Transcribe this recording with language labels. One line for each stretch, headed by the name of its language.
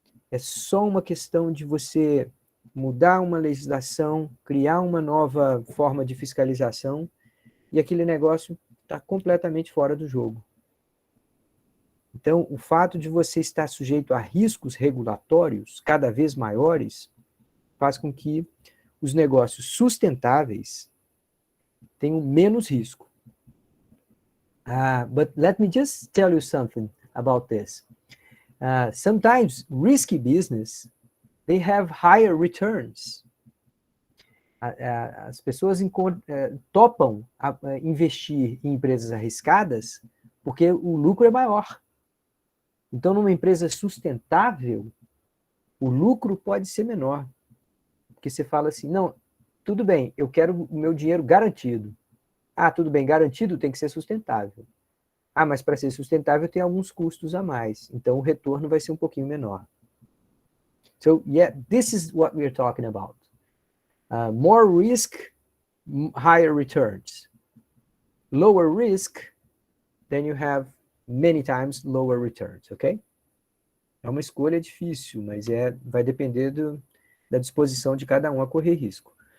Portuguese: É só uma questão de você mudar uma legislação, criar uma nova forma de fiscalização, e aquele negócio está completamente fora do jogo. Então, o fato de você estar sujeito a riscos regulatórios cada vez maiores faz com que os negócios sustentáveis tenham menos risco.
English: But let me just tell you something about this. Sometimes risky business, they have higher returns.
Portuguese: As pessoas topam investir em empresas arriscadas porque o lucro é maior. Então, numa empresa sustentável, o lucro pode ser menor. Porque você fala assim, não, tudo bem, eu quero o meu dinheiro garantido. Ah, tudo bem, garantido tem que ser sustentável. Ah, mas para ser sustentável tem alguns custos a mais. Então, o retorno vai ser um pouquinho menor.
English: So, yeah, this is what we're talking about. More risk, higher returns. Lower risk, then you have many times lower returns, ok?
Portuguese: É uma escolha difícil, mas vai depender da disposição de cada um a correr risco.